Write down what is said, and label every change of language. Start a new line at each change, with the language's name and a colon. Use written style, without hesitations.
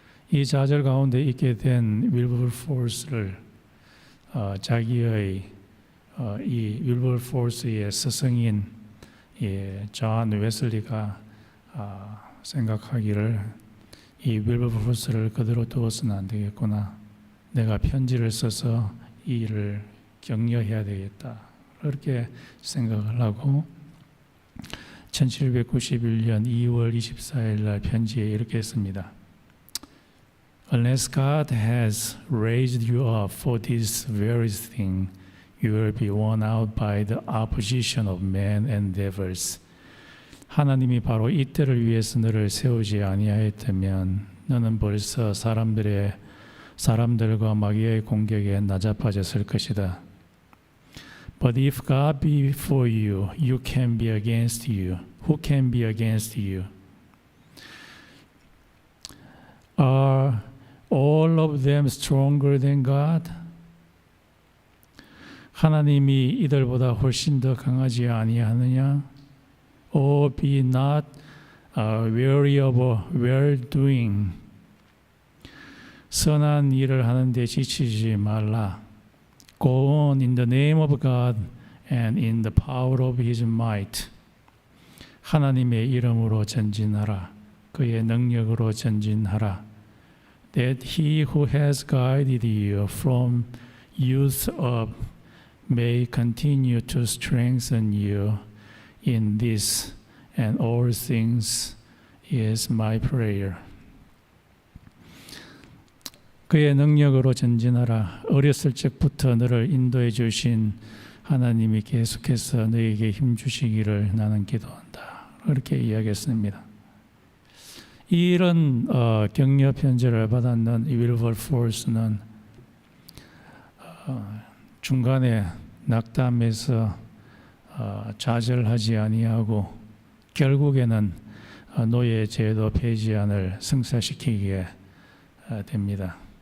Korean: 이 좌절 가운데 있게 된 윌버포스를 자기의 이 윌버포스의 스승인 존 웨슬리가 생각하기를 이 윌버포스를 그대로 두어서는 안 되겠구나. 내가 편지를 써서 이 일을 격려해야 되겠다. 그렇게 생각을 하고 1791년 2월 24일 날 편지에 이렇게 했습니다.
English: Unless God has raised you up for this very thing, you will be worn out by the opposition of men and devils.
Korean: 하나님이 바로 이때를 위해서 너를 세우지 아니하였다면 너는 벌써 사람들과 마귀의 공격에 나자빠졌을 것이다.
English: But if God be for you, you can be against you. Who can be against you? Are all of them stronger than God?
Korean: 하나님이 이들보다 훨씬 더 강하지 아니하느냐?
English: Oh, be not weary of well-doing.
Korean: 선한 일을 하는데 지치지 말라.
English: Go on in the name of God and in the power of His might.
Korean: 하나님의 이름으로 전진하라. 그의 능력으로 전진하라.
English: That He who has guided you from youth up may continue to strengthen you in this and all things is my prayer.
Korean: 그의 능력으로 전진하라. 어렸을 적부터 너를 인도해 주신 하나님이 계속해서 너에게 힘 주시기를 나는 기도한다. 그렇게 이야기했습니다. 이런 격려 편지를 받았는 윌버포스는 중간에 낙담해서 좌절하지 아니하고 결국에는 노예 제도 폐지안을 성사시키게 됩니다.